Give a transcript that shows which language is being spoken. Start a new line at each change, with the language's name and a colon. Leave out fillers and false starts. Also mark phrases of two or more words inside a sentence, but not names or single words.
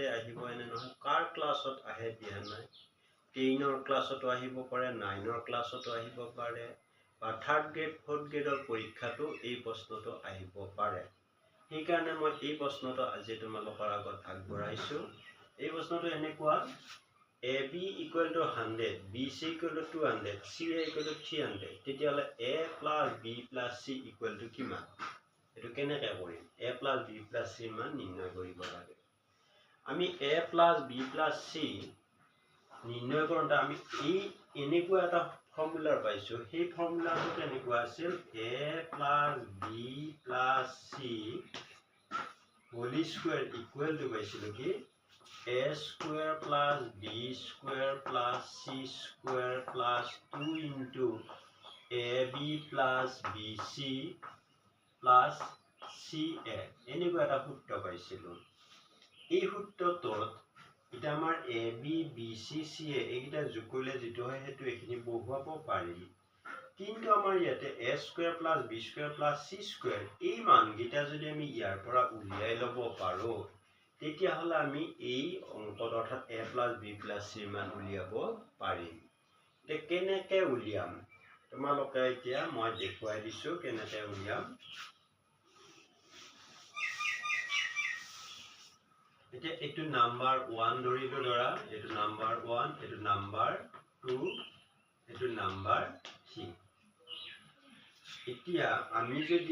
Assamese: আহিব এনে নহয় কাৰ ক্লাছত আহে দিয়া নাই 10ৰ ক্লাছতো আহিব পাৰে 9ৰ ক্লাছতো আহিব পাৰে বা 3rd গ্ৰেড 4th গ্ৰেডৰ পৰীক্ষাটো এই প্ৰশ্নটো আহিব পাৰে সেইকাৰণে মই এই প্ৰশ্নটো আজি তোমালোকৰ আগত আগবঢ়াইছো এই প্ৰশ্নটো এনেকুৱা
English: AB equal to 100, BC equal to 200, CA equal to 300. তেতিয়াহ'লে A plus B plus C equal to কিমান?
Assamese: এটো কেনেকৈ কৰিম?
English: A plus B plus C
Assamese: মান নিৰ্ণয় কৰিব লাগে। আমি
English: A plus B plus C
Assamese: নিৰ্ণয় কৰোঁতে আমি এই এনেকুৱা এটা ফৰ্মুলা পাইছো সেই ফৰ্মুলাটো কেনেকুৱা আছিল
English: A plus B plus C whole square equal to
Assamese: পাইছিলো কি
English: A square plus B square plus C square plus 2 into AB plus BC plus CA
Assamese: এনেকুৱা এটা সূত্ৰ পাইছিলো এই সূত্ৰটোত এটা আমাৰ AB BC CA এইটা যোগ কৰিলে যেটো হয় হেতু এখিনি বহুৱাব পাৰি কিন্তু আমাৰ ইয়াতে
English: A square plus B square plus C square
Assamese: এই মানগিটা যদি আমি ইয়াৰ পৰা উলিয়াই লব পাৰো তেতিয়া হলে আমি এই অংকত অৰ্থাৎ
English: A plus B plus C
Assamese: মান উলিয়াব পাৰিম তে কেনেকৈ উলিয়াম তোমালোকে এতিয়া মই দেখুৱাই দিছো কেনেকৈ উলিয়াম এতিয়া এটো নাম্বাৰ 1 ধৰিলো ধৰা এটো নাম্বাৰ 1 এটো নাম্বাৰ 2 এটো নাম্বাৰ 3 এতিয়া আমি যদি